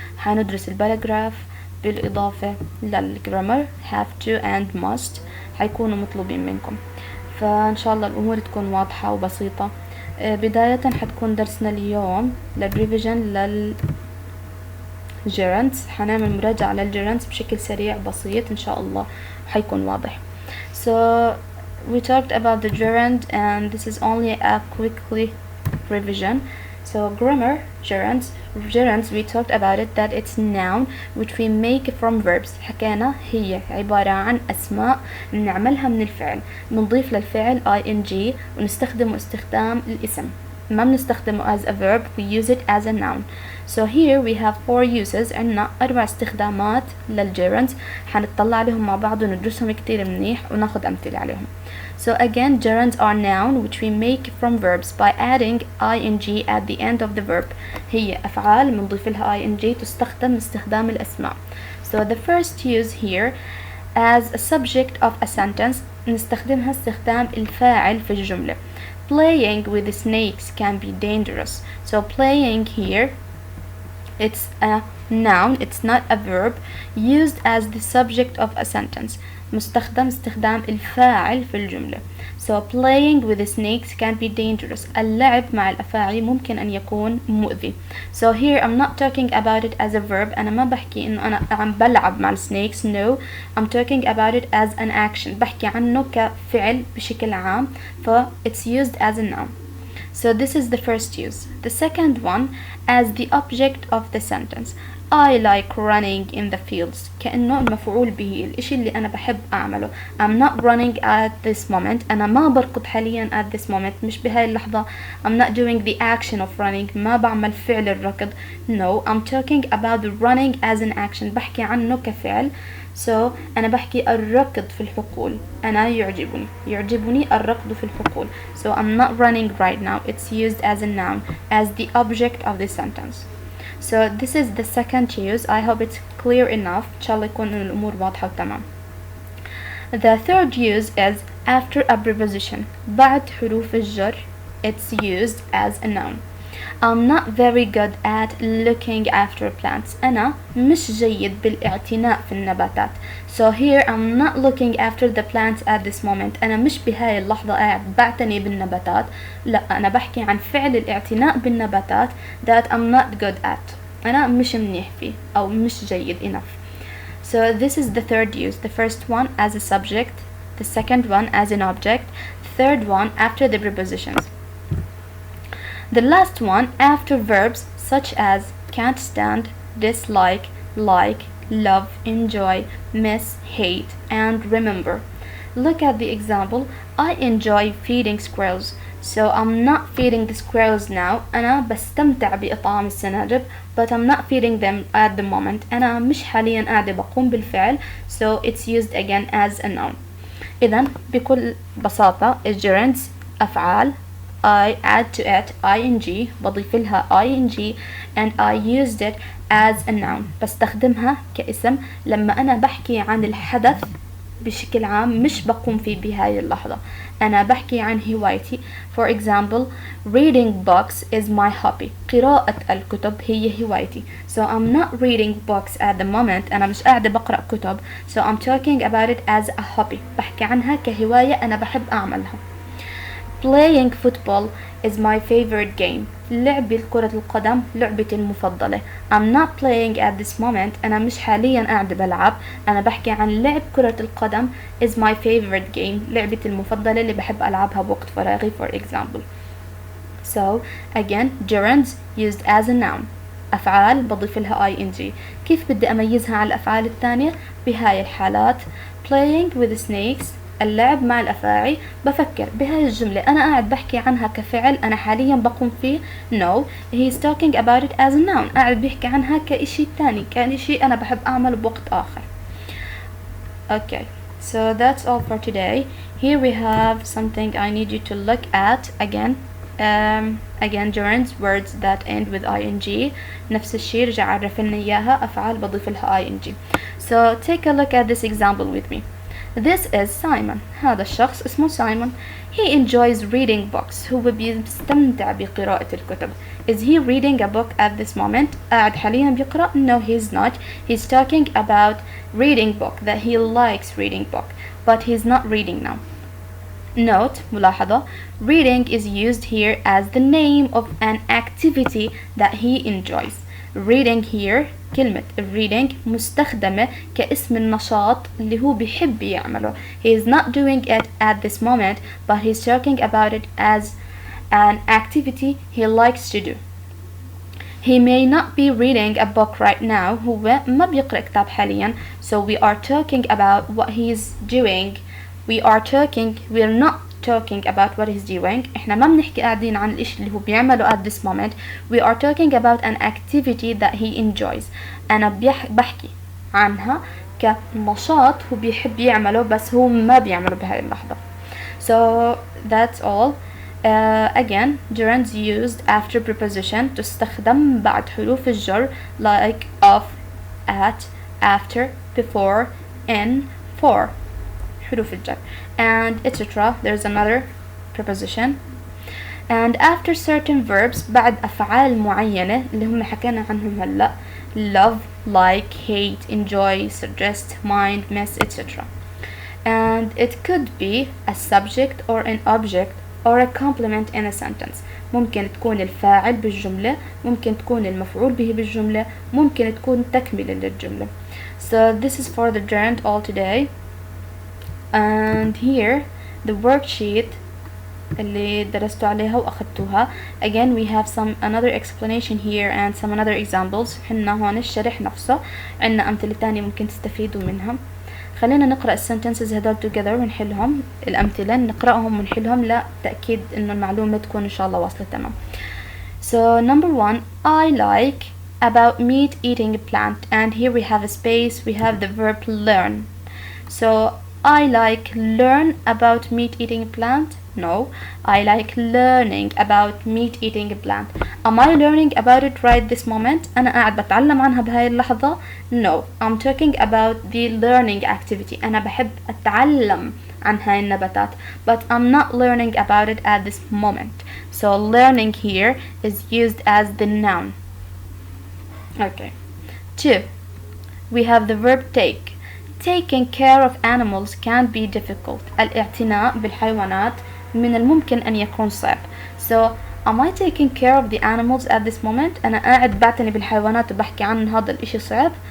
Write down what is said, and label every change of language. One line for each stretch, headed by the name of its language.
Arabic: حندرس الباراجراف بالإضافة للجرامر
English: have to and must
Arabic: حيكونوا مطلوبين منكم. فإن شاء الله الأمور تكون واضحة وبسيطة. بداية حتكون درسنا اليوم للريفيجن للجيرندز، حنعمل مراجعة للجيرندز بشكل سريع بسيط إن شاء الله حيكون واضح.
English: So we talked about the gerund and this is only a quickly revision. So grammar gerunds we talked about it that it's noun which we make from verbs.
Arabic: حكينا هي عبارة عن أسماء نعملها من الفعل، نضيف للفعل ing ونستخدمه استخدام الاسم، ما بنستخدمه
English: as a verb, we use it as a noun. So here we have 4 uses،
Arabic: عنا 4 استخدامات للgerunds، حنطلع عليهم مع بعض وندرسهم كتير منيح وناخد أمثلة عليهم.
English: So again, gerunds are noun which we make from verbs by adding ing at the end of the verb.
Arabic: هي أفعال بنضيف لها ing تستخدم استخدام الأسماء.
English: So the first use here as a subject of a sentence،
Arabic: نستخدمها استخدام الفاعل في الجملة.
English: Playing with snakes can be dangerous. So playing here, it's a noun, it's not a verb, used as the subject of a sentence.
Arabic: مستخدم استخدام الفاعل في الجملة.
English: So playing with snakes can be dangerous.
Arabic: اللعب مع الأفاعي ممكن أن يكون مؤذي.
English: So here I'm not talking about it as a verb.
Arabic: أنا ما بحكي إنه أنا عم بلعب مع السنيكس.
English: No, I'm talking about it as an action.
Arabic: بحكي عنه كفعل بشكل عام. ف
English: it's used as a noun. So this is the first use. The second one as the object of the sentence. I like running in the fields.
Arabic: كأنه المفعول به، الإشي اللي أنا بحب أعمله.
English: I'm not running at this moment.
Arabic: أنا ما بركض حاليا
English: at this moment،
Arabic: مش بهاي اللحظة.
English: I'm not doing the action of running،
Arabic: ما بعمل فعل الركض.
English: No, I'm talking about the running as an action،
Arabic: بحكي عنه كفعل. So أنا بحكي الركض في الحقول، أنا يعجبني الركض في الحقول.
English: So I'm not running right now. It's used as a noun, as the object of the sentence. So this is the second use. I hope it's clear enough.
Arabic: إن شاء الله يكون الأمور واضحة وتمام.
English: The third use is after a preposition.
Arabic: بعد حروف الجر.
English: It's used as a noun. I'm not very good at looking after plants.
Arabic: أنا مش جيد بالاعتناء في النباتات.
English: So here I'm not looking after the plants at this moment.
Arabic: أنا مش بهاي اللحظة قاعد بعتني بالنباتات. لا، أنا بحكي عن فعل الاعتناء بالنباتات
English: that I'm not good at.
Arabic: أنا مش منيح فيه أو مش جيد
English: enough. So this is the third use. The first one as a subject, the second one as an object, the third one after the prepositions. The last one after verbs such as can't stand, dislike, like, love, enjoy, miss, hate, and remember. Look at the example. I enjoy feeding squirrels. So I'm not feeding the squirrels now.
Arabic: أنا بستمتع بإطعام السناجب
English: but I'm not feeding them at the moment.
Arabic: أنا مش حاليا قاعدة بقوم بالفعل.
English: So it's used again as a noun.
Arabic: إذن بكل بساطة الgerunds أفعال
English: I add to it ing
Arabic: بضيف لها
English: ing and I used it as a noun.
Arabic: بستخدمها كاسم لما أنا بحكي عن الحدث بشكل عام مش بقوم فيه بهاي اللحظة. أنا بحكي عن هوايتي.
English: For example, reading books is my hobby.
Arabic: قراءة الكتب هي هوايتي.
English: So I'm not reading books at the moment.
Arabic: أنا مش قاعدة بقرأ كتب.
English: So I'm talking about it as a hobby.
Arabic: بحكي عنها كهواية أنا بحب أعملها.
English: Playing football is my favorite game.
Arabic: لعب كرة القدم لعبتي المفضلة.
English: I'm not playing at this moment.
Arabic: أنا مش حاليا قاعدة بلعب. أنا بحكي عن لعب كرة القدم
English: is my favorite game.
Arabic: لعبتي المفضلة اللي بحب ألعبها بوقت فراغي
English: for example. So again gerunds used as a noun.
Arabic: أفعال بضيف لها ing. كيف بدي أميزها عن الأفعال الثانية؟ بهاي الحالات
English: playing with snakes
Arabic: اللعب مع الأفاعي. بفكر بهاي الجملة أنا قاعد بحكي عنها كفعل أنا حاليا بقوم فيه.
English: No, he's talking about it as a noun.
Arabic: قاعد بيحكي عنها كإشي تاني كإشي أنا بحب أعمله بوقت آخر.
English: Okay, so that's all for today. Here we have something I need you to look at again. Again gerunds words that end with ing.
Arabic: نفس الشي رجع عرفنا إياها أفعال بضيف لها ing.
English: So take a look at this example with me. This is Simon.
Arabic: هذا الشخص اسمه سايمون.
English: He enjoys reading books.
Arabic: هو بيستمتع بقراءة الكتب.
English: Is he reading a book at this moment?
Arabic: قاعد حاليا بيقرأ?
English: No, he's not. He's talking about reading book that he likes reading book, but he's not reading now. Note
Arabic: ملاحظة
English: reading is used here as the name of an activity that he enjoys.
Arabic: reading here كلمة reading مستخدمة كاسم النشاط اللي هو بيحب يعمله.
English: He is not doing it at this moment but he's talking about it as an activity he likes to do. He may not be reading a book right now.
Arabic: هو ما بيقرأ كتاب حاليا.
English: So we are talking about what he's doing. We're not talking about what he's doing.
Arabic: احنا ما بنحكي قاعدين عن الاشي اللي هو بيعمله
English: at this moment. We are talking about an activity that he enjoys.
Arabic: أنا بحكي عنها كنشاط هو بيحب يعمله بس هو ما بيعمله بهاي اللحظة.
English: So that's all. Again gerunds used after preposition
Arabic: تستخدم بعد حروف الجر
English: like of, at, after, before, in, for حروف الجر and etc. There's another preposition. And after certain verbs
Arabic: بعد أفعال معينة اللي هم حكينا عنهم هلأ
English: love, like, hate, enjoy, suggest, mind, miss, etc. And it could be a subject or an object or a complement in a sentence.
Arabic: ممكن تكون الفاعل بالجملة، ممكن تكون المفعول به بالجملة، ممكن تكون تكملة للجملة.
English: So this is for the gerund all today. And here the worksheet
Arabic: اللي درستوا عليها وأخذتوها.
English: Again we have another explanation here and some another examples.
Arabic: حنا هون الشرح نفسه عنا أمثلة تانية ممكن تستفيدوا منها. خلينا نقرأ السنتنسز هدول
English: together
Arabic: ونحلهم. الأمثلة نقرأهم ونحلهم لتأكيد إنه المعلومة تكون إن شاء الله واصلة تمام.
English: So number 1 I like about meat eating a plant and here we have a space, we have the verb learn. So I like learn about meat eating a plant. No, I like learning about meat eating a plant. Am I learning about it right this moment?
Arabic: أنا قاعد بتعلم عنها بهاي اللحظة.
English: No, I'm talking about the learning activity.
Arabic: أنا بحب أتعلم عن هاي النباتات.
English: But I'm not learning about it at this moment. So learning here is used as the noun. Okay. 2. We have the verb take. Taking care of animals can be difficult.
Arabic: الاعتناء بالحيوانات من الممكن أن يكون صعب.
English: So, am I taking care of the animals at this moment?
Arabic: أنا قاعد بعتني بالحيوانات وبحكي عن هذا الإشي صعب.